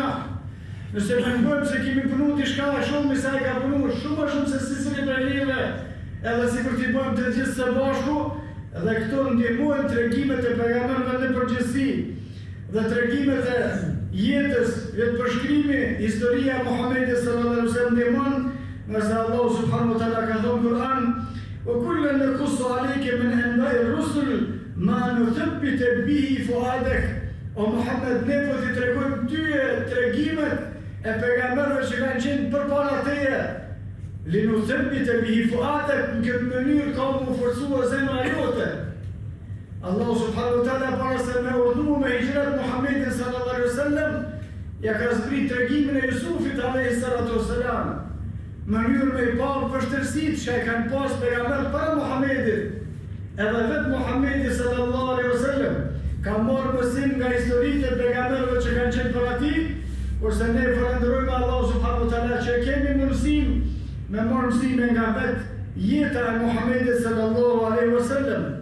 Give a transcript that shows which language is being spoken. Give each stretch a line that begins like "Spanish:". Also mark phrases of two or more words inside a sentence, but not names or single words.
Albanian: Nëse mendojmë se kemi punuar diçka e shumë se ai ka punuar shumë më shumë se secili prej neve, edhe sikur t'i bëjmë të gjithë së bashku, dhe këto ndihmojnë tregimet e pejgamberëve në përgjithësi dhe tregimet e jetës, vetë përshkrimi, historia e Muhamedit
Arabic: صلى الله عليه وسلم
Albanian: ndihmon. Nëse Allah
Arabic: سبحانه وتعالى
Albanian: ka thonë Kur'an,
Arabic: وكلا نقص عليك من أنباء الرسل ما نثبت به فؤادك.
Albanian: O Muhammed, ne po t'i tregojmë tyje tregimet e pejgamberëve që kanë qenë përpara teje.
Arabic: لنثبت به فؤادك,
Albanian: në këtë mënyrë ka mu forcuar zemra jote. Allah
Arabic: سبحانه وتعالى
Albanian: para se me urdhëruar me hijrat Muhammedin
Arabic: صلى الله عليه وسلم,
Albanian: ja ka zbrit tregimin e Jusufit
Arabic: عليه الصلاة والسلام,
Albanian: mënyrë me i parë vështirësitë që e kanë pas pejgamberët para Muhamedit. Edhe vetë Muhamedi
Arabic: صلى الله عليه وسلم
Albanian: ka marrë mësim nga historitë e pejgamberëve që kanë qenë para tij, kurse ne falenderojmë Allahu
Arabic: سبحانه وتعالى
Albanian: që kemi mundësinë me marrë mësime nga vetë jeta e Muhamedit
Arabic: صلى الله عليه وسلم.